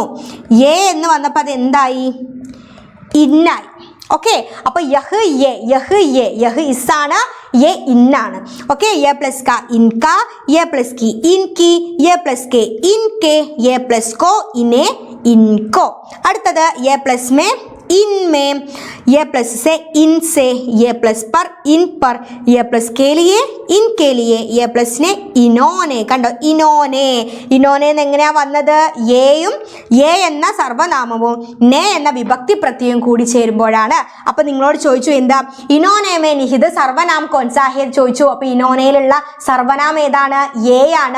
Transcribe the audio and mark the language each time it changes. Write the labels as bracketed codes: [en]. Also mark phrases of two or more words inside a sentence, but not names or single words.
[ml] യേ എന്ന് വന്നപ്പോൾ അത് എന്തായി? ഇന്നായി. ഓക്കെ, അപ്പൊ യഹ് യേ, യഹ് യേ, യഹ് ഇസ്സാണ്, യേ ഇന്നാണ്. ഓക്കെ, യ പ്ലസ് ക ഇൻക, യ പ്ലസ് കി ഇൻകി, യ പ്ലസ് കെ ഇൻകെ, യ പ്ലസ് കോ ഇനെ ഇൻകോ. [hi] അടുത്തത് യ പ്ലസ് മേ इनमें, ये प्लस से इनसे, ये प्लस पर इन पर, ये प्लस के लिए इनके लिए, ये प्लस ने इनोने. [ml] കണ്ടോ, ഇനോനെ. ഇനോനെ എങ്ങനെയാ വന്നത്? യേയും യേ എന്ന സർവനാമവും നേ എന്ന വിഭക്തി പ്രത്യയം കൂടി ചേരുമ്പോഴാണ്. അപ്പൊ നിങ്ങളോട് ചോദിച്ചു എന്താ? [hi] इन्होंने में निहित सर्वनाम कौन सा है [ml] ചോദിച്ചു. അപ്പൊ ഇനോനയിലുള്ള സർവനാമം ഏതാണ്? യേ ആണ്.